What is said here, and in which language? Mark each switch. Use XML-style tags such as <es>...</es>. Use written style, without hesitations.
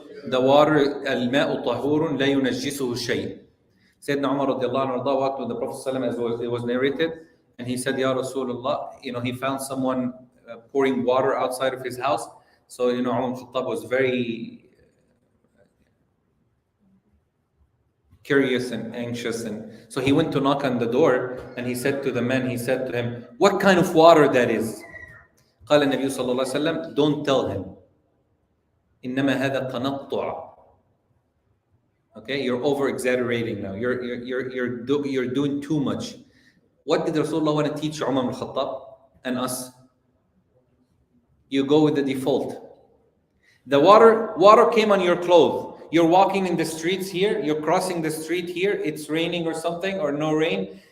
<en>The water,</en> <ar>الماء طهور لا ينجسه شيء.</ar> <en>Sayyidina Umar radiallahu anhu walked with the Prophet ﷺ as it was narrated, and he said, Ya Rasulullah, he found someone pouring water outside of his house. So, Umar al-Khattab was very curious and anxious, and so he went to knock on the door, and he said to the man, he said to him, what kind of water that is?</en> <ar>قال النبي صلى الله عليه وسلم,</ar> <en>don't tell him.</en> <ar>إنما هذا تنطع.</ar> <en>Okay, you're over exaggerating now. You're doing too much. What did Rasulullah want to teach Umar al-Khattab and us? You go with the default. The water came on your clothes. You're walking in the streets here, you're crossing the street here, it's raining or something, or no rain.</en>